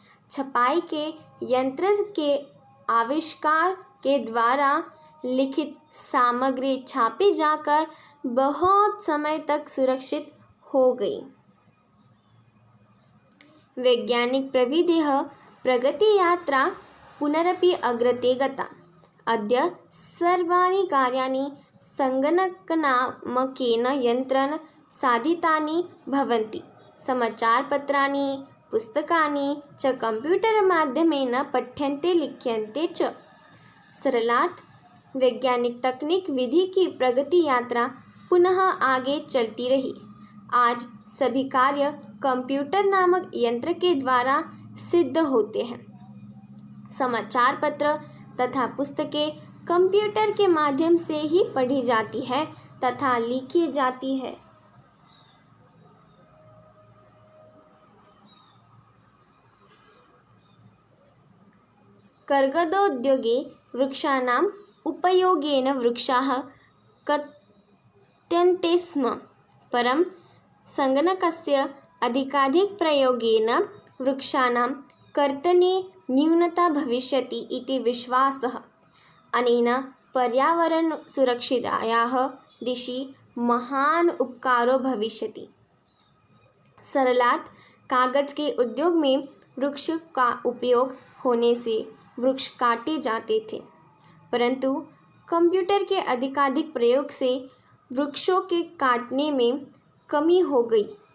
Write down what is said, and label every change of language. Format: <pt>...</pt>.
<hi>छपाई के यंत्र के आविष्कार के द्वारा लिखित सामग्री छापी जाकर बहुत समय तक सुरक्षित हो गई।</hi> <sa>वैज्ञानिक प्रविधिः प्रगतियात्रा पुनरपि अग्रे गता। अद्य सर्वाणि कार्याणि संगणकनामकेन यन्त्रेण साधितानि भवन्ति। समाचारपत्राणि, पुस्तकानि च कंप्यूटर माध्यमेन पठ्यन्ते लिख्यन्ते च।</sa> <hi>सरलार्थ, वैज्ञानिक तकनीक विधि की प्रगति यात्रा पुनः आगे चलती रही। आज सभी कार्य कंप्यूटर नामक यंत्र के द्वारा सिद्ध होते हैं। समाचार पत्र तथा पुस्तकें कंप्यूटर के माध्यम से ही पढ़ी जाती है तथा लिखी जाती है।</hi> <sa>कर्गदोद्योगे वृक्षाणाम् उपयोगेन वृक्षाः कथ्यन्ते स्म, परं संगणकस्य अधिकाधिक प्रयोगेन वृक्षाणां कर्तने न्यूनता भविष्यति इति विश्वासः। अनेन पर्यावरणसुरक्षायाः दिशि महान् उपकारो भविष्यति।</sa> <hi>सरलार्थ, कागज के उद्योग में वृक्ष का उपयोग होने से वृक्ष काटे जाते थे, परंतु कंप्यूटर के अधिकाधिक प्रयोग से वृक्षों के काटने में कमी हो गई।</hi>